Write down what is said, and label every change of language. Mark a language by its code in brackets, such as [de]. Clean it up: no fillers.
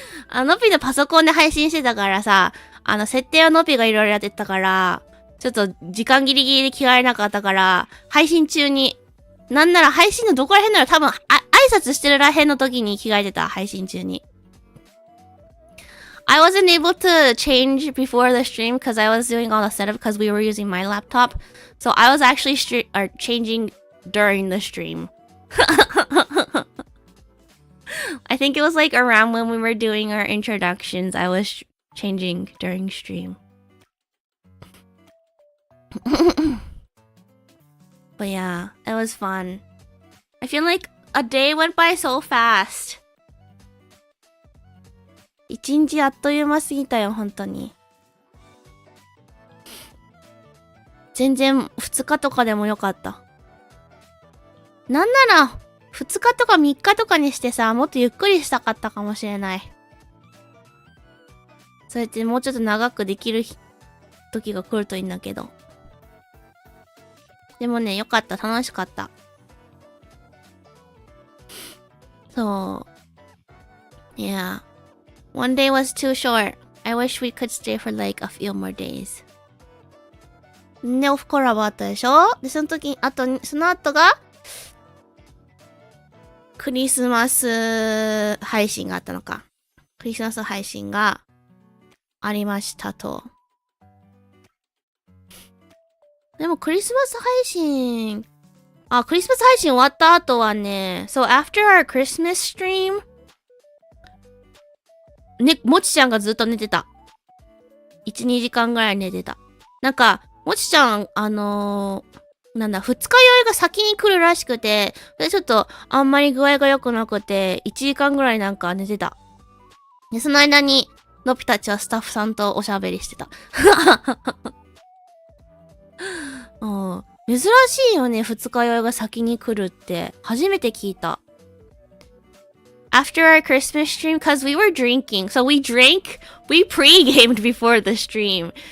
[ja] のびのパソコンで配信してたからさ、設定はのびがいろいろやってたから、ちょっと時間ギリギリで着替えなかったから、配信中に、なんなら配信のどこら辺なら多分、挨拶してるらへんの時に着替えてた、配信中に。 [en] I wasn't able to change before the stream because I was doing all the setup because we were using my laptop. So I was actually changing during the stream. I think it was like around when we were doing our introductions, I was changing during stream. But yeah, it was fun. I feel like a day went by so fast. [ja] 一日あっという間すぎたよ、本当に。全然2日とかでもよかった。なんなら2日とか3日とかにしてさ、もっとゆっくりしたかったかもしれない。そうやってもうちょっと長くできる時が来るといいんだけど。でもね、よかった、楽しかった。そう。 [en] Yeah. One day was too short. I wish we could stay for like a few more days. [ja] で、オフコラボあったでしょ？で、その後が、クリスマス配信があったのか。クリスマス配信がありましたと。でもクリスマス配信、クリスマス配信終わった後はね、 [en] So after our Christmas stream、 [ja] ね、もちちゃんがずっと寝てた。 1、2時間ぐらい寝てた。なんか、もちちゃん、なんだ、二日酔いが先に来るらしくて、でちょっとあんまり具合が良くなくて、1時間ぐらいなんか寝てた。で、その間に、のぴたちはスタッフさんとおしゃべりしてた。珍しいよね、二日酔いが先に来るって。初めて聞いた。 [en] After our Christmas stream, cause we were drinking. So we pre-gamed before the stream.